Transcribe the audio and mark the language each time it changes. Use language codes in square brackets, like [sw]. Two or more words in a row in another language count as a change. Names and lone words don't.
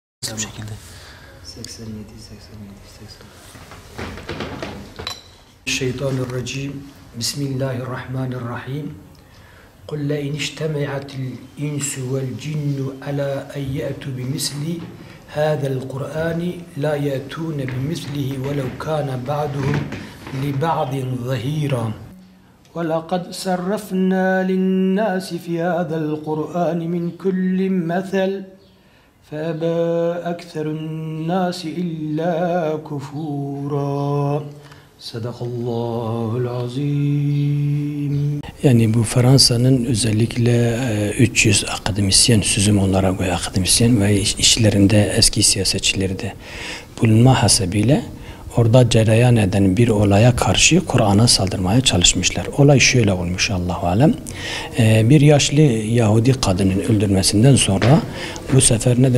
[tr] Bu şekilde. 87, 87, 80. Şeytanirracim. [ar] Bismillahirrahmanirrahim. قُلْ لَاِنْ اجْتَمَعَتِ الْاِنْسُ وَالْجِنُّ عَلَى اَنْ يَأْتُوا بِمِثْلِ هَذَا الْقُرْآنِ لَا يَأْتُونَ بِمِثْلِهِ وَلَوْ كَانَ بَعْضُهُمْ لِبَعْضٍ ظَهِيرًا وَلَقَدْ صَرَّفْنَا لِلنَّاسِ فِي هَذَا الْقُرْآنِ مِنْ كُلِّ مَثَلٍ فَأَبَى أَكْثَرُ النَّاسِ إِلَّا كُفُورًا. صدق الله العظيم. [tr] Yani bu Fransa'nın özellikle 300 akademisyen, sözüm onlara göre akademisyen ve işlerinde eski siyasetçileri de bulunma hasebiyle orada cereyan eden bir olaya karşı Kur'an'a saldırmaya çalışmışlar. Olay şöyle olmuş, [ar] الله أعلم. [tr] Bir yaşlı Yahudi kadının öldürmesinden sonra bu sefer nedir?